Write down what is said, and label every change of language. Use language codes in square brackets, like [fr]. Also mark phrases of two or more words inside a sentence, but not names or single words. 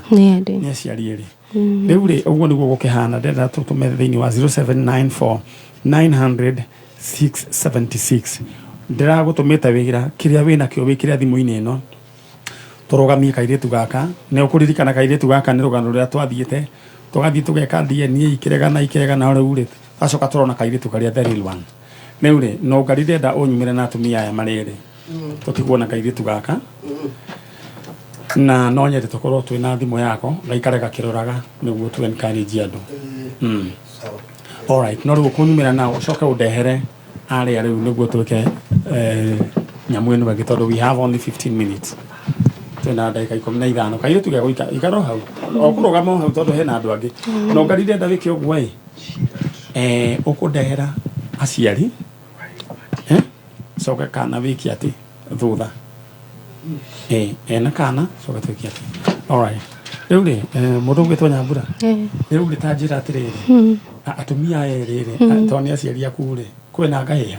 [ki] nĩ aciari erĩ rĩu rĩ ũguo nĩguo gũkĩhana ndĩrenda tũtũme thĩinĩ wa 0794 900 676 ndĩragũtũmĩte wĩra kĩrĩa wĩnakĩo wĩkĩre thimũ-inĩ ĩno tũrũgamie kairĩtu gaka nĩ ũkũririkana kairĩtu gaka nĩ rũgano rũrĩa twathiĩte tũgathiĩ tũgeka DNA ikĩregana rĩu rĩ acoka tũrona kairĩtu karĩa [en] the real one [ki] rĩu rĩ no ngari ndenda ũnyumĩre na atumia aya marĩrĩ tũtigwo na kairĩtu gaka na no nyende tũkorwo twĩna thimũ yako gaikare gakĩroraga nĩguo tu encourage andũ alright no rĩu kũnyumĩra na ũcoke ũndehere arĩa rĩu nĩguo twĩke nyamũ ĩno gĩ tondũ [en] we have only 15 minutes [ki] twĩna ndagĩka 15 kairĩtu gĩa gũika ikaro hau ũkũrũgama hau tondũ hena andũ angĩ no ngari ndenda wĩke ũguo ũkũndehera aciari coka kana wĩki atĩ thutha ena kana coka twĩki atĩ alright rĩu rĩ mũndũ ũgwĩtwo Nyambura rĩu rĩtanjĩra atĩrĩrĩ atumia erĩ tondũ nĩ aciari aku rĩ kwĩna ngahĩha